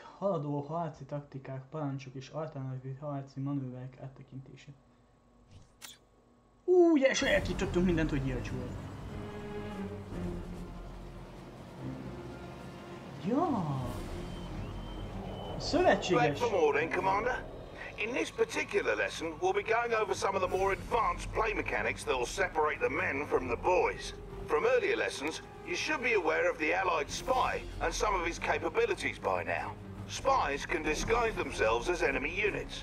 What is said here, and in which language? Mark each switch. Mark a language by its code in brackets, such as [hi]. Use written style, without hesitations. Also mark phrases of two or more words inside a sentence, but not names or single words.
[hu] Haladó harci taktikák, parancsok és alternatív harci manőverek áttekintése. Ugye sajátítottunk mindent, hogy gyilcs volt. Ja. Szövetséges. [en] Back from morning, Commander. In this particular lesson, we'll be going over some of the more advanced play mechanics that will separate the men from the boys. From earlier lessons, you should be aware of the Allied spy and some of his capabilities by now. Spies can disguise themselves as enemy units.